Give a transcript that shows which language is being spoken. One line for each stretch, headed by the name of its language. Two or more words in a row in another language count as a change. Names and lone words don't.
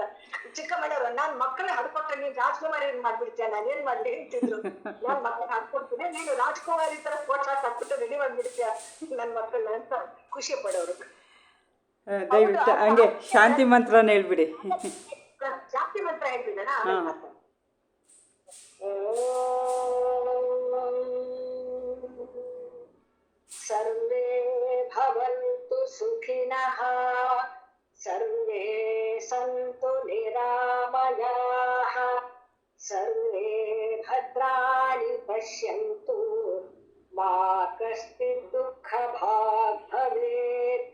Kannada: ಚಿಕ್ಕಮ್ಮನವ್ರು ನಾನ್ ಮಕ್ಕಳೇ ಹಾಡ್ಕೊಟ್ರೆ ನೀನ್ ರಾಜ್ಕುಮಾರಿ ಮಾಡ್ಬಿಡ್ತೀಯ, ನಾನೇನ್ ಮಾಡ್ಲಿ ಅಂತಿದ್ರು. ನಾನ್ ಮಕ್ಕಳ ಹಾಡ್ಕೊಡ್ತೀನಿ, ನೀನು ರಾಜ್ಕುಮಾರಿ ತರ ಫೋಟೋ ಹಾಕ್ಬಿಟ್ಟು ರೆಡಿ ಮಾಡ್ಬಿಡ್ತೀಯ ನನ್ ಮಕ್ಕಳನ್ನ ಅಂತ ಖುಷಿ ಪಡೋರು. ದಯವಿಟ್ಟು ಹಂಗೆ ಶಾಂತಿ ಮಂತ್ರನ ಹೇಳ್ಬಿಡಿ. ಶಾಂತಿ ಮಂತ್ರ ಹೇಳ್ಬಿಡೋಣ.
Sanskrit: ಸರ್ವೇ ಭವಂತು ಸುಖಿನಃ ಸರ್ವೇ ಸಂತು ನಿರಾಮಯಾಃ ಸರ್ವೇ ಭದ್ರಾಣಿ ಪಶ್ಯಂತು मा कश्चित् दुःखभाग् भवेत्।